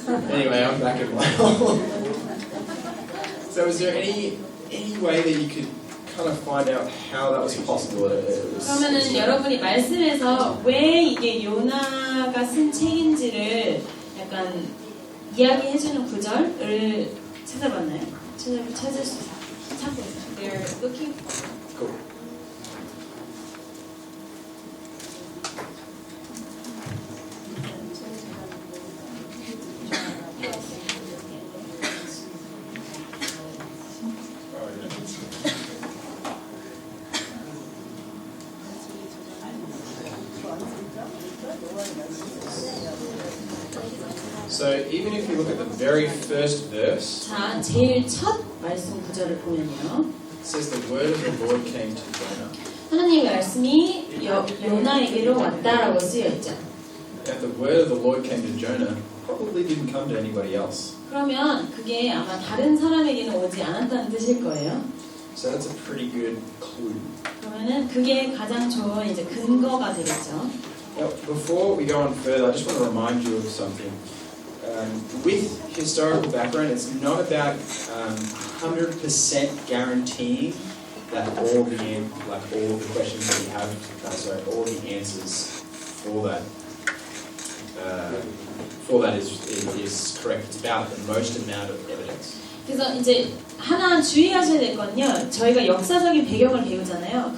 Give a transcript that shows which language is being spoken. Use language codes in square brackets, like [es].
[en] Anyway, I'm back in my hole. So, is there any way that you could kind of find out how that was possible? [ko] 그러면은 여러분이 말씀에서 왜 이게 요나가 쓴 책인지를 약간 이야기해주는 구절을 찾아봤나요? 찾을 수 찾고 있어요. [en] They're looking for. Cool. So even if you look at the very first verse, [ko] 자, 제일 첫 말씀 구절을 보면요. [en] it says the word of the Lord came to Jonah. [ko] 하나님의 말씀이 요나에게로 왔다라고 쓰여 있죠. [en] If the word of the Lord came to Jonah, probably didn't come to anybody else. [ko] 그러면 그게 아마 다른 사람에게는 오지 않았다는 뜻일 거예요. [en] So that's a pretty good clue. [ko] 그러면은 그게 가장 좋은 이제 근거가 되겠죠. [en] Now, before we go on further, I just want to remind you of something. With historical background, it's not about 100% guaranteeing that all the questions that you have, all the answers for that is correct. It's about the most amount of evidence. [ko] 그래서 이제 하나 주의하셔야 될 건요. 저희가 역사적인 배경을 배우잖아요.